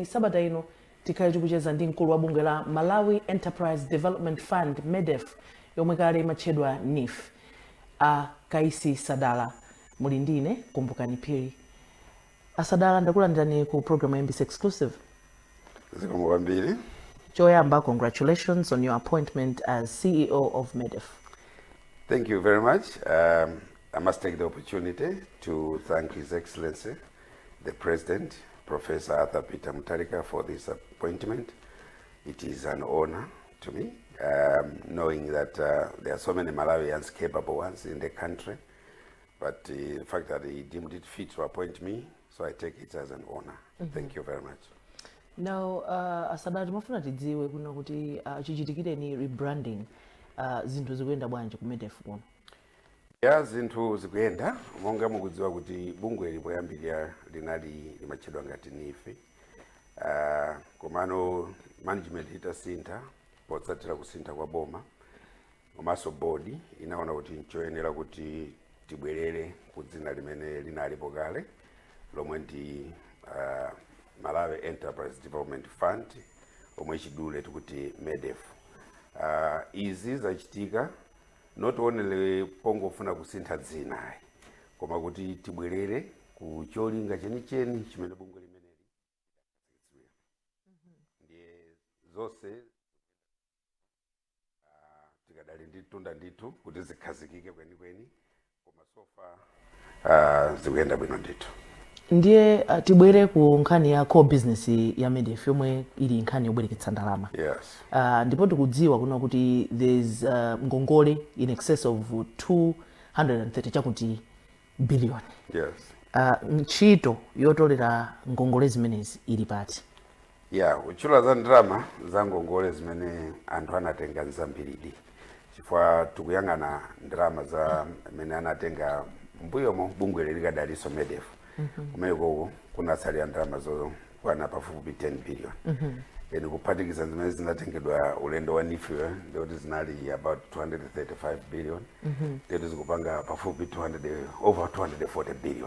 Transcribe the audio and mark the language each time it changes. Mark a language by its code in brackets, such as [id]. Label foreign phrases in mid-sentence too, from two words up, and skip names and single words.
[ny] sabata ino tikhale tikucheza ndi mkulu wa bungwe la Malawi Enterprise Development Fund MEDEF yomwe kale imatchedwa NIF Kaisi Sadala muli ndine kumbukani phiri Sadala ndakulandirani ku program ya MBC Exclusive. Zikomo kwambiri. Choyamba, [en] congratulations on your appointment as CEO of MEDEF. Thank you very much. I must take the opportunity to thank His Excellency, the President, Professor Arthur Peter Mutharika, for this appointment. It is an honor to me, knowing that there are so many Malawians, capable ones in the country, but the fact that he deemed it fit to appoint me, so I take it as an honor. Thank you very much. Now, [ny] Sadala, timafuna tidziwe kuno kuti chichitikire ni rebranding zinthu zikuyenda bwanji ku MEDEF kuno. Ya zinthu zikuyenda monga mukudziwa kuti bungwe lipoyambirira linali limatchedwa ngati NIF. Komano management itasintha potsatira kusintha kwa boma komanso bodi inaona kuti nchoyenera kuti tibwerere ku dzina limene linalipo kale lomwe ndi Malawi Enterprise Development Fund omwe chidule tikuti MEDEF. Izi zachitika [en] not only [ny] pongofuna kusintha dzina koma kuti tibwerere ku cholinga chenicheni chimene bungwe limeneli ndiye zonse tikadali nditunda ndithu kuti zikhazikike kwenikweni koma sofa zikuyenda bwino ndithu. Ndiye tibwere ku nkhani ya [en] core business [ny] ya MEDEF yomwe ili nkhani yobwereketsa ndalama. Yes. Ndipo tikudziwa kuno kuti there's ngongole [en] in excess of [ny] 230 chakuti billion. Yes. ntchito yotolera ngongole zimenezi ili pati? Uchula za ndrama za ngongole zimene anthu anatenga nzambiridi chifukwa tikuyang'ana ndrama za mene anatenga mbuyomo bungwe likadaliso MEDEF kumeneko kunasalira ndrama zokwana pafupi 10 billion eni kuphatikiza zimene zinatengedwa ulendo wa NIFIO ndikuti zinali about 235 billion ndikuti zikupanga pafupi over 240 billion.